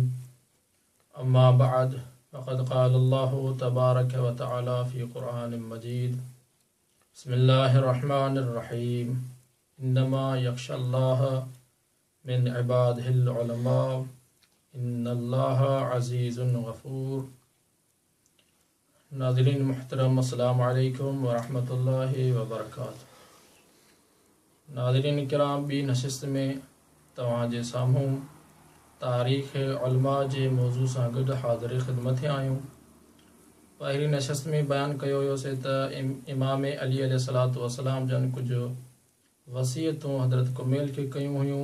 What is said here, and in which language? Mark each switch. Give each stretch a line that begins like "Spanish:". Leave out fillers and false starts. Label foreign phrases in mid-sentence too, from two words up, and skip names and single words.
Arabic: أما بعد، فقد قال الله تبارك وتعالى في قرآن مجيد: بسم الله الرحمن الرحيم. إنما يخشى الله من عباده العلماء إن الله عزيز غفور.
Sindhi: नाज़रीन मुहतरम,
Arabic: السلام عليكم ورحمة الله وبركاته.
Sindhi: नाज़रीन किराम, ॿी नशिस्त में तव्हांजे साम्हूं तारीख़ उलमा जे मौज़ू सां गॾु हाज़िर ख़िदमत थिया आहियूं। पहिरीं नशिस्त में बयानु कयो हुयोसीं त इमाम अली
Arabic: عليه الصلاة والسلام
Sindhi: जन कुझु वसीयतूं हज़रत कुमैल खे कयूं हुयूं।